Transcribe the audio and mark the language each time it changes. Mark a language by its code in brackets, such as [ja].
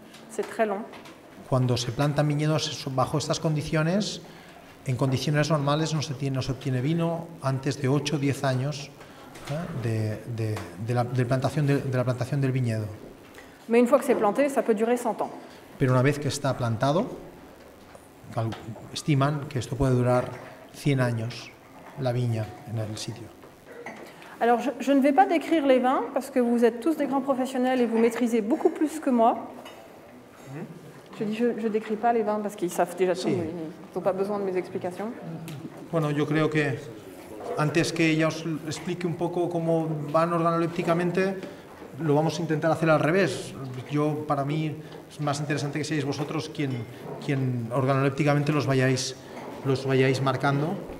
[fr] C'est très long. [es] Cuando se plantan viñedos bajo estas condiciones, en condiciones normales no se obtiene vino antes de 8 o 10 años de la plantación del viñedo. [fr] Mais une fois que c'est planté, ça peut durer 100 ans. [es] Pero una vez que está plantado, estiman que esto puede durar 100 años, la viña en el sitio. [fr] Alors je ne vais pas décrire les vins, parce que vous êtes tous des grands professionnels et vous maîtrisez beaucoup plus que moi. Je ne décris pas les vins parce qu'ils savent déjà tout, ils n'ont pas besoin de mes explications. [es] Bueno, yo creo que antes que ella os explique un poco cómo van organolépticamente, lo vamos a intentar hacer al revés. Para mí es más interesante que seáis vosotros quien organolépticamente los vayáis marcando.